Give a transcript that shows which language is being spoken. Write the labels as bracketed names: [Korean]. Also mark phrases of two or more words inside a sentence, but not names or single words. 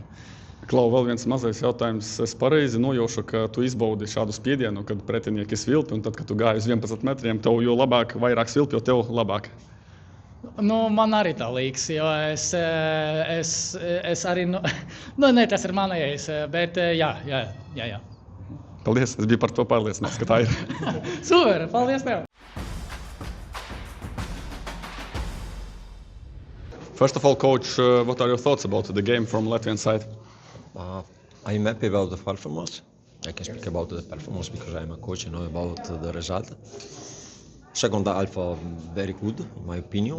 [Latvian] Klau, vēl viens mazais jautājums. Es pareizi nojaušu, ka tu izbaudi šādu spiedienu, kad pretinieki svilpi, un tad, kad tu gāji uz 11 metriem, tev jo labāk, vairāk svilpi, jo tev labāk. Man arī tā liekas, jo es arī, tas ir manējais, bet jā. Paldies, es biju par to pārliecināts, ka tā ir. Super, paldies tev! [English] First of all, coach, what are your thoughts about the game from Latvian side? I'm happy about the performance. I can speak about the performance because I'm a coach and know about the result. Second half, very good, in my opinion.